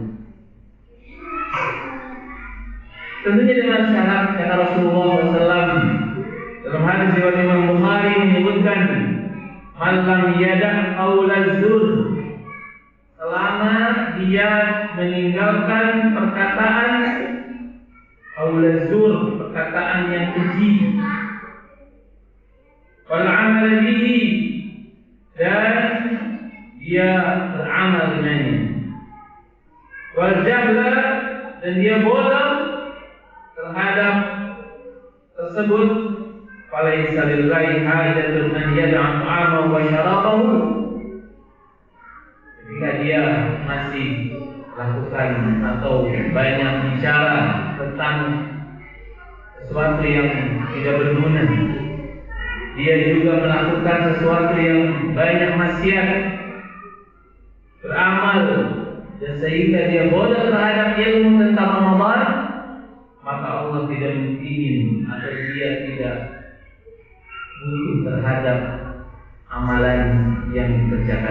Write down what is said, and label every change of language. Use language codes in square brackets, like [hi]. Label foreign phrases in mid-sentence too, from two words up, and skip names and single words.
[id] Tentunya dengan syarat, kata Rasulullah SAW dalam hadis riwayat Imam Bukhari menyebutkan, [ar] من لم يدع قول الزور, [id] selama dia meninggalkan perkataan [ar] قول الزور, [id] perkataan yang keji, [ar] والعمل به, [id] dan dia beramal dengannya, [ar] والجهل, [id] dan dia bodoh terhadap tersebut, [ar] فليس لله حاجة أن يدع طعامه وشرابه. [id] Ketika dia masih lakukan atau banyak bicara tentang sesuatu yang tidak berguna, dia juga melakukan sesuatu yang banyak maksiat, beramal, dan sehingga dia bodoh terhadap ilmu tentang Ramadan, maka Allah tidak ingin atau dia tidak butuh terhadap amalan yang dikerjakan.